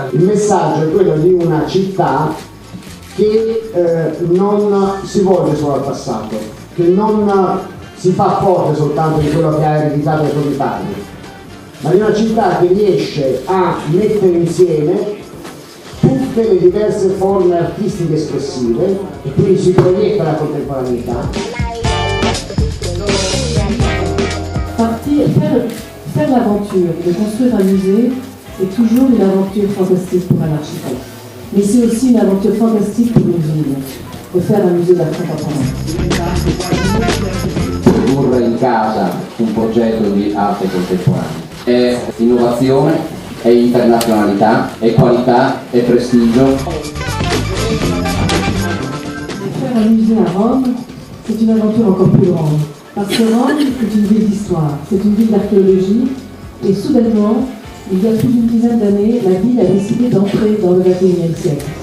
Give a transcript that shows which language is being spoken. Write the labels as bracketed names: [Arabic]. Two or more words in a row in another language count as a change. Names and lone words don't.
[Italian] Il messaggio è quello di una città che non si vuole solo al passato, che non si fa forte soltanto di quello che ha ereditato dai propri padri, ma di una città che riesce a mettere insieme tutte le diverse forme artistiche espressive e quindi si proietta la contemporaneità. [French] Faire l'aventure de construire un musée est toujours une aventure fantastique pour un architecte. Mais c'est aussi une aventure fantastique pour une ville, de faire un musée d'art contemporain. [Italian] Produrre in casa un progetto di arte contemporanea è innovazione, è internazionalità, è qualità, è prestigio. [French] Faire un musée à Rome, c'est une aventure encore plus grande. Parce que Rome, c'est une ville d'histoire, c'est une ville d'archéologie, et soudainement, il y a plus d'une dizaine d'années, la ville a décidé d'entrer dans le XXIe siècle.